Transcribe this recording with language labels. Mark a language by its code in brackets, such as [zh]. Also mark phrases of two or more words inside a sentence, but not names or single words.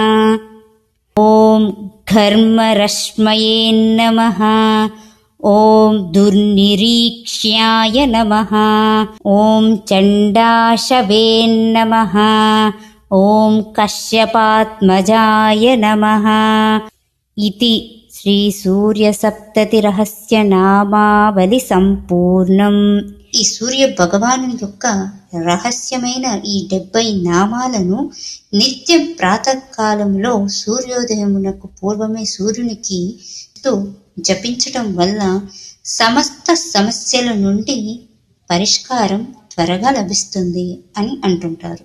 [sa] ॐ घर्मरश्मये नमः। ॐ दुर्निरीक्ष्याय नमः। ॐ चण्डाशवे नमः। ॐ कश्यपात्मजाय नमः। इति శ్రీ సూర్య సప్తతి రహస్య నామావళి సంపూర్ణం. [te] ఈ సూర్య భగవాను యొక్క రహస్యమైన ఈ 70 నామాలను నిత్యం ప్రాతకాలంలో సూర్యోదయమునకు పూర్వమే సూర్యునికి జపించటం వల్ల సమస్త సమస్యల నుండి పరిష్కారం త్వరగా లభిస్తుంది అని అంటుంటారు.